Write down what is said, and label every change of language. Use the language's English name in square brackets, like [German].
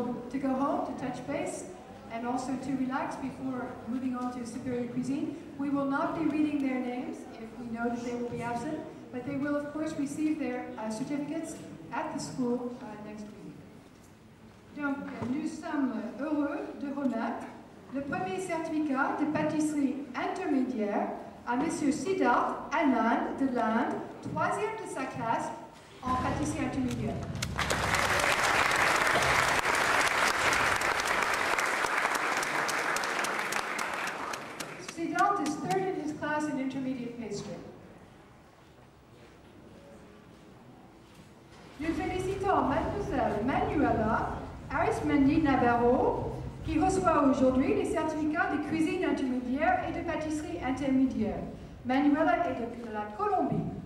[English] To go home, to touch base, and also to relax before moving on to superior cuisine. We will not be reading their names if we know that they will be absent, but they will of course receive their certificates at the school next week. [French] Donc, nous sommes heureux de remettre le premier certificat de pâtisserie intermédiaire à M. Siddharth Anand de l'Inde, 3e de sa classe en pâtisserie intermédiaire. [English] Siddharth is 3rd in his class in intermediate pastry. [French] Nous félicitons Mademoiselle Manuela Arismendi Navarro, qui reçoit aujourd'hui les certificats de cuisine intermédiaire et de pâtisserie intermédiaire. Manuela est de la Colombie.